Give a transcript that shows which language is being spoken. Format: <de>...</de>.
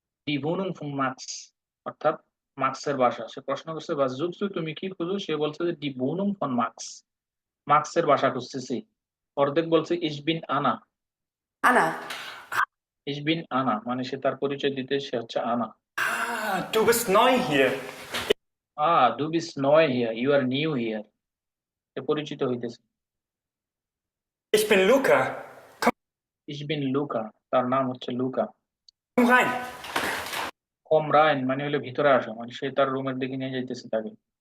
<de>Die Wohnung von Max,</de> <bn>অর্থাৎ মার্কসের বাসা। সে প্রশ্ন করছে</bn> <de>was suchst du,</de> <bn>তুমি কি খোঁজো। সে বলছে যে</bn> <de>die Wohnung von Max,</de> <bn>মার্কসের বাসা খুঁজতেছি। অর্ধেক বলছে</bn> <de>ich bin Anna, Anna. ich bin Anna</de> <bn>মানে সে তার পরিচয় দিতে, সে হচ্ছে আনা।</bn> <de>Ah, du bist neu hier. Du bist neu hier,</de> <en>you are new here,</en> <bn>সে পরিচিত হইতেছে।</bn> <de>Ich bin Luca. Ich bin Luca,</de> <bn>তার নাম হচ্ছে Luka.</bn> <de>Komm rein. Komm rein</de> <bn>মানে হলো ভিতরে আসো, মানে সে তার রুমের দিকে নিয়ে যাইতেছে তাকে।</bn>